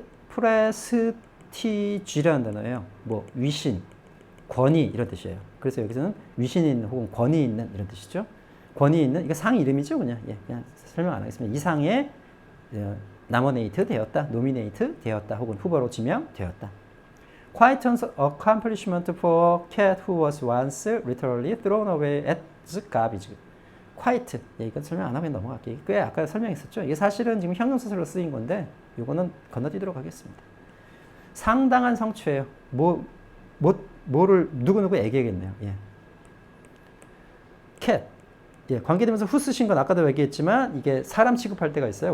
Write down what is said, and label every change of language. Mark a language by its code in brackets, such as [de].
[ko] 프레스티지라는 단어예요. 뭐 위신, 권위 이런 뜻이에요. 그래서 여기서는 위신이 있는 혹은 권위 있는 이런 뜻이죠. 권위 있는 이거 상 이름이죠, 그냥. 그냥 설명 안 하겠습니다. 이 상에 nominate 되었다, nominate 되었다, 혹은 후보로 지명되었다. [en] Quite an accomplishment for cat who was once literally thrown away as garbage. quite. [ko] 이건 설명 안 하면 넘어갈게요. 꽤 아까 설명했었죠. 이게 사실은 지금 형용사로 쓰인 건데 이거는 건너뛰도록 하겠습니다. 상당한 성취예요. 뭐를 누구에게겠네요. [en] cat. [ko] 관계되면서 who 쓰신 건 아까도 얘기했지만 이게 사람 취급할 때가 있어요.